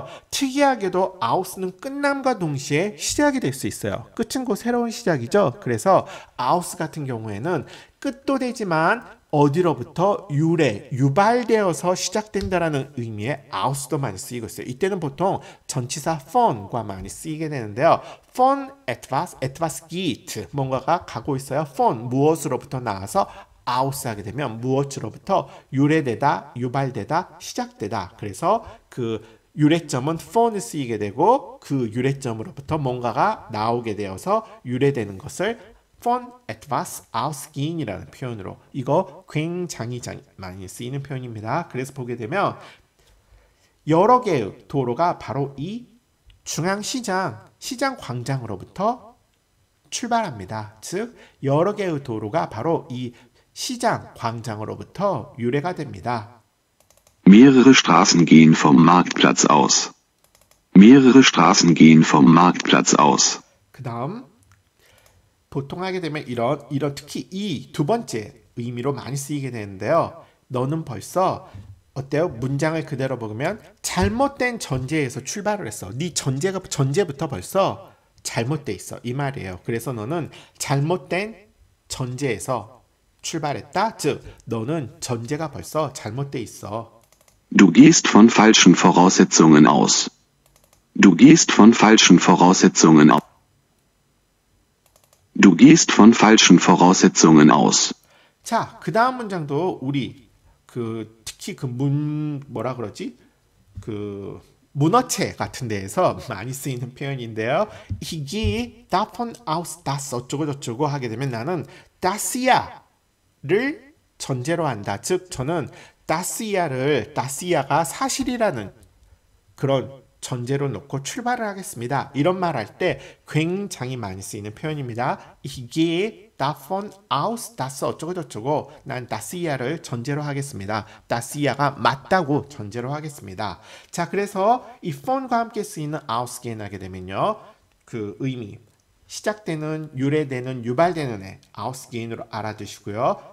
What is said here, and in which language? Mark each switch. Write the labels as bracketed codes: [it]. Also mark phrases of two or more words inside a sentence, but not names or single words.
[ko] 특이하게도 out는 끝남과 동시에 시작이 될 수 있어요. 끝은 곧 새로운 시작이죠. 그래서 out 같은 경우에는 끝도 되지만 어디로부터 유발되어서 시작된다라는 의미의 out도 많이 쓰이고 있어요. 이때는 보통 전치사 von과 많이 쓰이게 되는데요. [de] von etwas geht [ko] 뭔가가 가고 있어요. von 무엇으로부터 나와서 aus 하게 되면 무엇으로부터 유래되다, 유발되다, 시작되다. 그래서 그 유래점은 von을 쓰이게 되고 그 유래점으로부터 뭔가가 나오게 되어서 유래되는 것을 [de] von etwas ausgehen [ko] 이라는 표현으로 이거 굉장히 많이 쓰이는 표현입니다. 그래서 보게 되면 여러 개의 도로가 바로 이 중앙시장, 시장 광장으로부터 출발합니다. 즉 여러 개의 도로가 바로 이 시장 광장으로부터 유래가 됩니다. [de] Mehrere Straßen gehen vom Marktplatz aus. Mehrere Straßen gehen vom Marktplatz aus. [ko] 그 다음 보통 하게 되면 이런 특히 이 두 번째 의미로 많이 쓰이게 되는데요. 너는 벌써 어때요? 문장을 그대로 보면 잘못된 전제에서 출발을 했어. 네 전제부터 벌써 잘못돼 있어. 이 말이에요. 그래서 너는 잘못된 전제에서 출발했다. 즉 너는 전제가 벌써 잘못돼 있어. [de] Du gehst von falschen Voraussetzungen aus. Du gehst von falschen Voraussetzungen aus. Du gehst von falschen Voraussetzungen aus. [ko] 자, 그 다음 문장도 우리 특히 뭐라 그러지? 문어체 같은 데에서 많이 쓰이는 표현인데요. [de] Ich gehe davon aus, dass [ko] 어쩌고 저쩌고 하게 되면 나는 das야를 전제로 한다. 즉 저는 das야가 사실이라는 그런 전제로 놓고 출발을 하겠습니다. 이런 말 할 때 굉장히 많이 쓰이는 표현입니다. [de] Ich gehe davon aus, dass [ko] 어쩌고 저쩌고 난 das야를 전제로 하겠습니다. das야가 맞다고 전제로 하겠습니다. 자, 그래서 이 von과 함께 쓰이는 ausgehen 하게 되면요. 그 의미 시작되는, 유래되는, 유발되는 애 ausgehen으로 알아두시고요.